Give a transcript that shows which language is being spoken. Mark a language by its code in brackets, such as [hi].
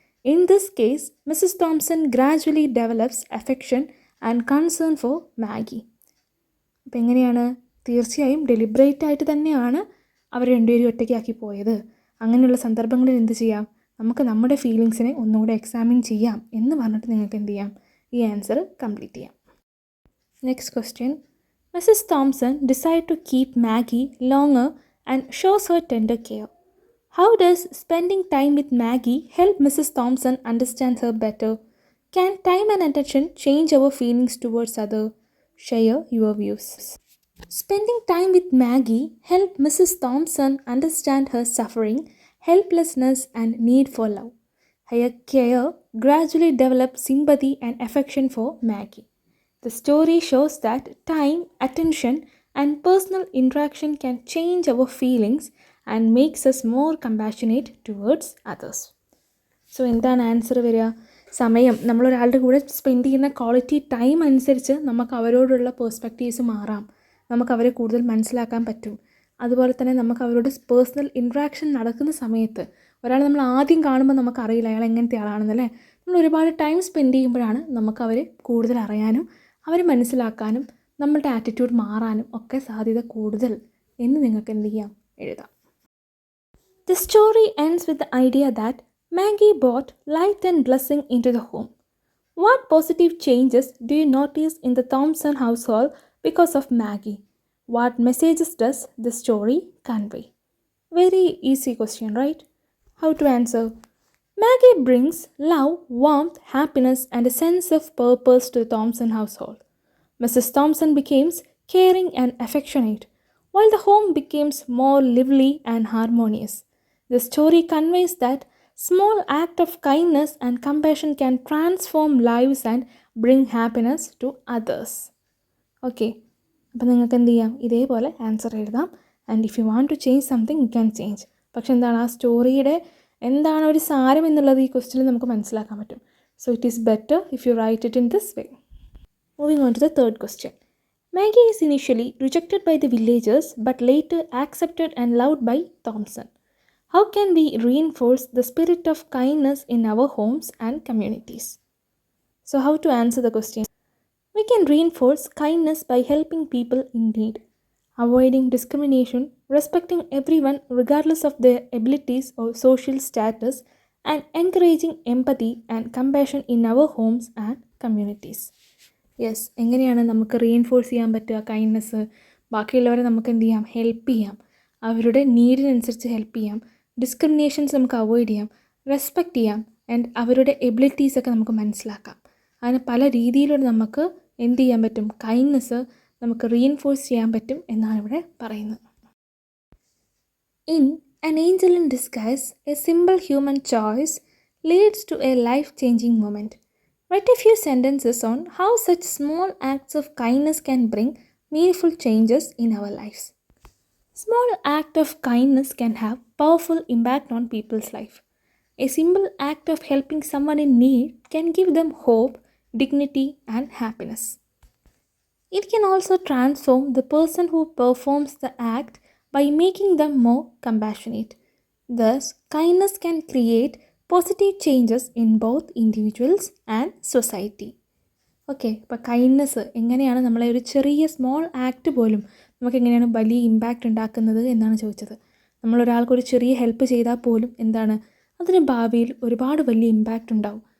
[en] In this case, Mrs. Thompson gradually develops affection and concern for Maggie. [ml] അപ്പോൾ എങ്ങനെയാണ്? തീർച്ചയായും deliberate ആയിട്ട് തന്നെയാണ് അവർ രണ്ടുപേരും ഒറ്റയ്ക്കാക്കി പോയത്. അങ്ങനെയുള്ള സന്ദർഭങ്ങളിൽ എന്ത് ചെയ്യാം? നമുക്ക് നമ്മുടെ ഫീലിങ്സിനെ ഒന്നുകൂടെ എക്സാമിൻ ചെയ്യാം എന്ന് പറഞ്ഞിട്ട് നിങ്ങൾക്ക് എന്ത് ചെയ്യാം? ഈ ആൻസർ കംപ്ലീറ്റ് ചെയ്യാം. [en] Next question. Mrs Thompson decide to keep Maggie longer and shows her tender care. How does spending time with Maggie help Mrs Thompson understand her better? Can time and attention change our feelings towards other? Share your views. Spending time with Maggie helped Mrs. Thompson understand her suffering, helplessness, and need for love. Her care gradually developed sympathy and affection for Maggie. The story shows that time, attention, and personal interaction can change our feelings and makes us more compassionate towards others. [ml] So എന്താണ് answer വരിക? സമയം, നമ്മളൊരാളുടെ കൂടെ spend ചെയ്യുന്ന quality time അനുസരിച്ച് നമുക്ക് അവരോടുള്ള perspectives മാറാം. നമുക്ക് അവരെ കൂടുതൽ മനസ്സിലാക്കാൻ പറ്റും. അതുപോലെ തന്നെ നമുക്ക് അവരോട് പേഴ്സണൽ ഇൻട്രാക്ഷൻ നടക്കുന്ന സമയത്ത് ഒരാൾ നമ്മൾ ആദ്യം കാണുമ്പോൾ നമുക്കറിയില്ല അയാൾ എങ്ങനത്തെ ആളാണെന്നല്ലേ. നമ്മൾ ഒരുപാട് ടൈം സ്പെൻഡ് ചെയ്യുമ്പോഴാണ് നമുക്ക് അവരെ കൂടുതൽ അറിയാനും അവരെ മനസ്സിലാക്കാനും നമ്മളുടെ ആറ്റിറ്റ്യൂഡ് മാറാനും ഒക്കെ സാധ്യത കൂടുതൽ എന്ന് നിങ്ങൾക്ക് എന്ത് ചെയ്യാം? എഴുതാം. [en] The story ends with the idea that Maggie brought light and blessing into the home. What positive changes do you notice in the Thompson household because of Maggie? What messages does the story convey? Very easy question, right? How to answer? Maggie brings love, warmth, happiness, and a sense of purpose to the Thompson household. Mrs. Thompson becomes caring and affectionate, while the home becomes more lively and harmonious. The story conveys that small act of kindness and compassion can transform lives and bring happiness to others. [ml] Okay, അപ്പം നിങ്ങൾക്ക് എന്ത് ചെയ്യാം, ഇതേപോലെ answer എഴുതാം. [en] And if you want to change something you can change. [ml] പക്ഷെ എന്താണ് ആ സ്റ്റോറിയുടെ എന്താണ് ഒരു സാരം എന്നുള്ളത് ഈ ക്വസ്റ്റ്യനിൽ നമുക്ക് മനസ്സിലാക്കാൻ പറ്റും. [en] So it is better if you write it in this way. Moving on to the third question. Maggie is initially rejected by the villagers but later accepted and loved by Thompson. How can we reinforce the spirit of kindness in our homes and communities? So, how to answer the question? We can reinforce kindness by helping people in need, avoiding discrimination, respecting everyone regardless of their abilities or social status, and encouraging empathy and compassion in our homes and communities. [ml] Yes, എങ്ങനെയാണ് നമുക്ക് reinforce ചെയ്യാൻ പറ്റുക kindness? ബാക്കിയുള്ളവരെ നമുക്ക് എന്ത് ചെയ്യാം, help ചെയ്യാം, അവരുടെ നീഡിനനുസരിച്ച് ഹെൽപ്പ് ചെയ്യാം, ഡിസ്ക്രിമിനേഷൻസ് നമുക്ക് അവോയ്ഡ് ചെയ്യാം, റെസ്പെക്റ്റ് ചെയ്യാം, ആൻഡ് അവരുടെ എബിലിറ്റീസൊക്കെ നമുക്ക് മനസ്സിലാക്കാം. അങ്ങനെ പല രീതിയിലൂടെ നമുക്ക് എന്ത് ചെയ്യാൻ പറ്റും, കൈൻഡ്നെസ് നമുക്ക് റീഇൻഫോഴ്സ് ചെയ്യാൻ പറ്റും എന്നാണ് ഇവിടെ പറയുന്നത്. [en] In an angel in disguise, a simple human choice leads to a life-changing moment. Write a few sentences on how such small acts of kindness can bring meaningful changes in our lives. Small act of kindness can have powerful impact on people's life. A simple act of helping someone in need can give them hope, dignity, and happiness. It can also transform the person who performs the act by making them more compassionate. Thus, kindness can create positive changes in both individuals and society. [ml] Okay, അപ്പോൾ kindness എങ്ങനെയാണ് നമ്മളെ ഒരു ചെറിയ small act പോലും നമുക്ക് എങ്ങനെയാണ് വലിയ impact ഉണ്ടാക്കുന്നത് എന്നാണ് ചോദിച്ചത്. നമ്മളൊരാൾക്കൊരു ചെറിയ ഹെൽപ്പ് ചെയ്താൽ പോലും എന്താണ് അതിന് ഭാവിയിൽ ഒരുപാട് വലിയ ഇമ്പാക്റ്റ് ഉണ്ടാവും.